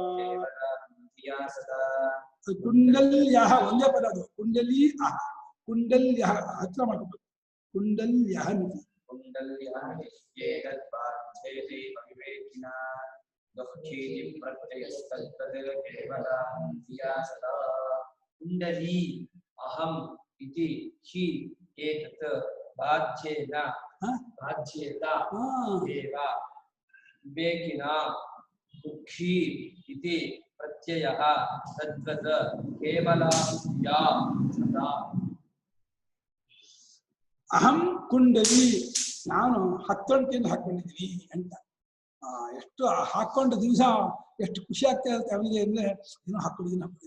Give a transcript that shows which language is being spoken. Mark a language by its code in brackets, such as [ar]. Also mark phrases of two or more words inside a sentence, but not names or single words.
[kn] ಕುಂಡಲ್ಯಃ ಒಂದೇ ಪದ ಅದು, [sa] ಕುಂಡಲಿ ಅಹ, [kn] ಕುಂಡಲ್ಯಃ ಹತ್ರ ಮಾಡ್ಕೋಬೇಕು. [sa] ಕುಂಡಲ್ಯಹಮಿತಿ ಕುಂಡಲಿ ಅಹಂ ಇತಿ ಹಿ ಏತತ್ ಬಾಧ್ಯೇನ ಬಾಧ್ಯೇತ ಏವ ವಿವೇಕಿನಾ ದುಃಖಿ ಇತಿ ಪ್ರತ್ಯಯಃ ತದ್ವತ್ ಕೇವಲ ಯಾ ಸದಾ. ಅಹಂ ಕುಂಡಲಿ, [kn] ನಾನು ಹತ್ತೊಂಟಿಯನ್ನು ಹಾಕೊಂಡಿದ್ದೀನಿ ಅಂತ. ಎಷ್ಟು ಹಾಕೊಂಡ ದಿವಸ ಎಷ್ಟು ಖುಷಿ ಆಗ್ತಾ ಇರುತ್ತೆ ಅವನಿಗೆ ಅಂದ್ರೆ ಏನೋ ಹಾಕೊಂಡಿದ್ದೀನಿ ಅಂತ.